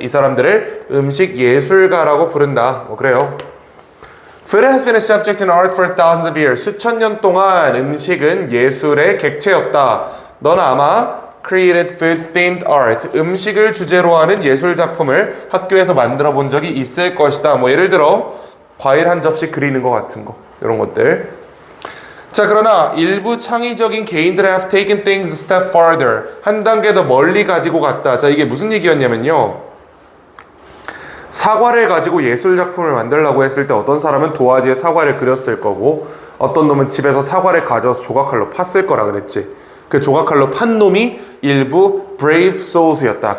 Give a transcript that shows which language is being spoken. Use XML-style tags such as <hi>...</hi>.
<ko>이 사람들을 음식 예술가라고 부른다. 뭐 그래요.</ko> <en>Food has been a subject in art for thousands of years.</en> <ko>수천 년 동안 음식은 예술의 객체였다. 넌 아마</ko> <en>created food-themed art.</en> <ko>음식을 주제로 하는 예술 작품을 학교에서 만들어 본 적이 있을 것이다. 뭐 예를 들어 과일 한 접시 그리는 것 같은 거. 이런 것들. 자, 그러나 일부 창의적인 개인들은</ko> <en>have taken things a step farther.</en> <ko>한 단계 더 멀리 가지고 갔다. 자, 이게 무슨 얘기였냐면요. 사과를 가지고 예술 작품을 만들려고 했을 때 어떤 사람은 도화지에 사과를 그렸을 거고 어떤 놈은 집에서 사과를 가져와서 조각칼로 팠을 거라 그랬지. 그 조각칼로 판 놈이 일부</ko> <en>brave souls</en> <ko>였다.</ko>